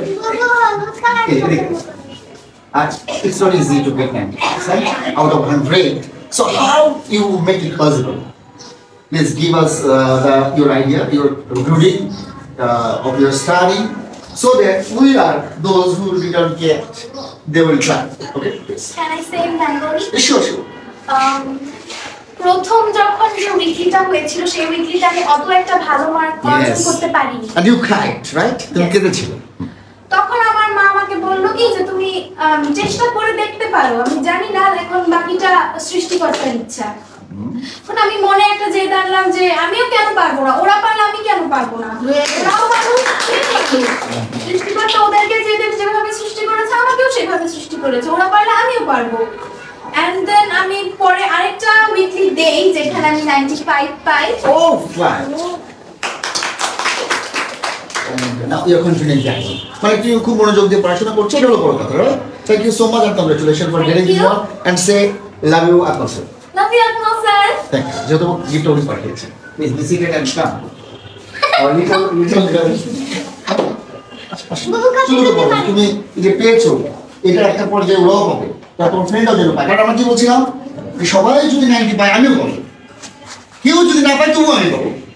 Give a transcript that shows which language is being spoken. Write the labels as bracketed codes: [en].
[en] Okay, it's not easy to get 90 out of 100. So how you make it possible? Please give us your idea, your routine of your study, so that we are those who did not get, they will try. Okay, please. Can I say in Bengali? Sure, sure. [bn] প্রথম যখন যে উইকলিটা হয়েছিল সেই উইকলিতে আমি অত একটা ভালো mark অর্জন করতে পারিনি। [en] And you cried, right? [bn] তুমি কেঁদেছিল। তখন আমার মা আমাকে বললো কি যে তুমি চেষ্টা করে দেখতে পারো, আমি জানি না, এখন বাকিটা সৃষ্টিকর্তার ইচ্ছা। এখন আমি মনে একটা জেদ আনলাম যে আমিও কেন পারবো না, ওরা পারলে আমি কেন পারবো না, ওরাও মানুষ, সৃষ্টিকর্তা ওদেরকে যেভাবে সৃষ্টি করেছে আমাকেও সেভাবে সৃষ্টি করেছে, ওরা পারলে আমিও পারবো। [en] And then [bn] আমি পরে আরেকটা উইকলি দেই যেখানে আমি 95 পাই। [en] Oh, fine. Now you're continuing that. [bn] মানে তুমি খুব মনোযোগ দিয়ে পড়াশোনা করছো, এটা হলো বড় কথা, right? [en] Thank you so much and congratulations for getting this one and say love you Akmal sir. Love you Akmal sir. Thank you. [bn] যেহেতু গিফট ওকে পাঠিয়েছি। [en] Please be seated and come. Or little girl. [bn] তুমি যে পেয়েছো এটা একটা পর্যায়ে ওরাও পাবে, তারপর ফ্রেন্ডও যেন পায়। কারণ আমরা কি বলছিলাম, সবাই যদি 90 পায় আমিও পাবো, কেউ যদি না পায় তবুও আমি পাবো।